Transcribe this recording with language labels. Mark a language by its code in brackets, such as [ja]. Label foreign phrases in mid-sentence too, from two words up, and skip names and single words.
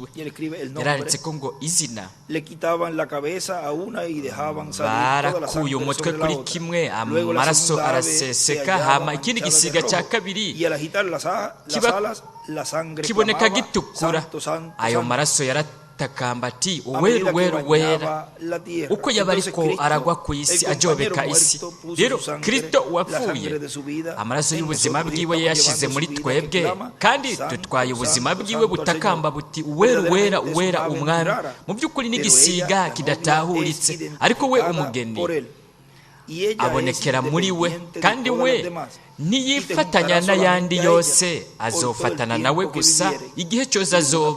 [rn] Yaranditse ko ngo izina barakuye umutwe kuri kimwe, amaraso araseseka, hama ikindi gisiga cya kabiri kiboneka gitukura. Ayo maraso yaratakamba ati uweru weru wera, uko yaba ariko aragwa ku isi ajobeka isi. Rero Kristo wapfuye, amaraso y'ubuzima bwiwe yashize muri twebwe, kandi dutwaye ubuzima bwiwe butakamba buti uweru wera uwera umwami. Mu by'ukuri n'igisiga kidatahuritse, ariko we umugeni abonekera muri we, kandi we ntiyifatanya n'ayandi yose, azofatana nawe gusa igihe cyose azoba.